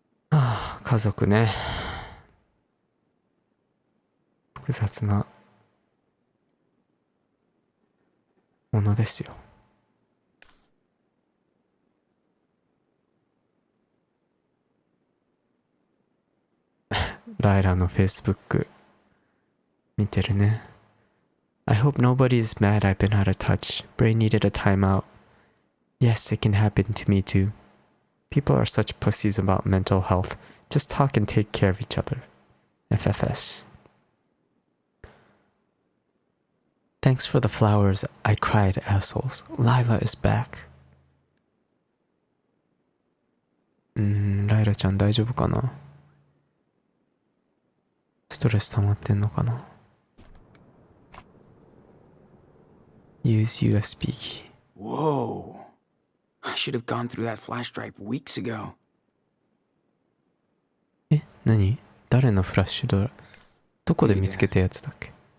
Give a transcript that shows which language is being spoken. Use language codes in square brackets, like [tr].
[ja] 家族ね、複雑なものですよ。ライラの Facebook 見てるね。 [en] I hope nobody is mad I've been out of touch. Brain needed a timeout. Yes, it can happen to me too. People are such pussies about mental health. Just talk and take care of each other. FFS. Thanks for the flowers. I cried, assholes. Lila is back. [ja] ライラちゃん大丈夫かな？ストレス溜まってんのかな？ [en] Use USB key. Whoa. I should have gone through that flash drive weeks ago. [ja] 何？誰のフラッシュドライブ？どこで見つけたやつだっけ？